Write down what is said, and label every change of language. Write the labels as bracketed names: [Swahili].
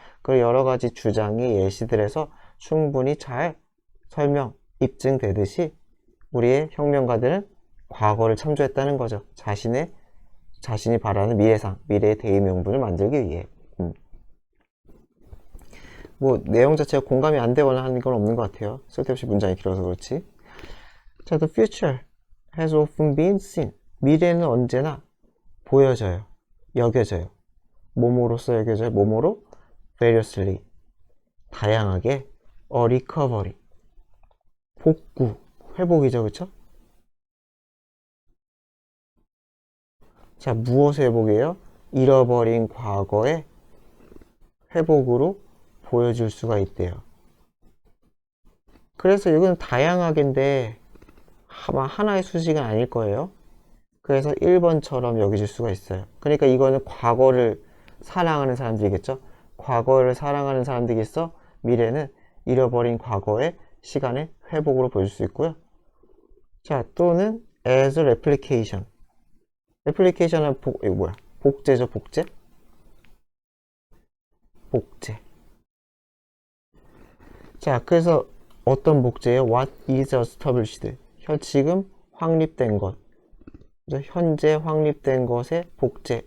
[Korean] 그 여러 가지 주장이 예시들에서 충분히 잘 설명, 입증되듯이 우리의 혁명가들은 과거를 참조했다는 거죠. 자신이 바라는 미래상, 미래의 대의명분을 만들기 위해. 뭐 내용 자체가 공감이 안 되거나 하는 건 없는 것 같아요. 쓸데없이 문장이 길어서 그렇지. [English] 자, the future has often been seen. [Korean] 미래는 언제나 보여져요. 여겨져요. 뭐뭐로서 여겨져요? 뭐뭐로? variously. 다양하게. [English] a recovery. [Korean] 복구. 회복이죠, 그쵸? 자, 무엇의 회복이에요? 잃어버린 과거의 회복으로 보여줄 수가 있대요. 그래서 이건 다양하게인데 아마 하나의 수식은 아닐 거예요. 그래서 1번처럼 여겨질 수가 있어요. 그러니까 이거는 과거를 사랑하는 사람들이겠죠. 과거를 사랑하는 사람들이겠어. 미래는 잃어버린 과거의 시간의 회복으로 보여줄 수 있고요. [English] 자, 또는 as a replication. [Korean] replication은 이거 뭐야? 복제죠, 복제? 복제. 자, 그래서 어떤 복제예요? [English] What is established? [Korean] 지금 확립된 것. 현재 확립된 것의 복제.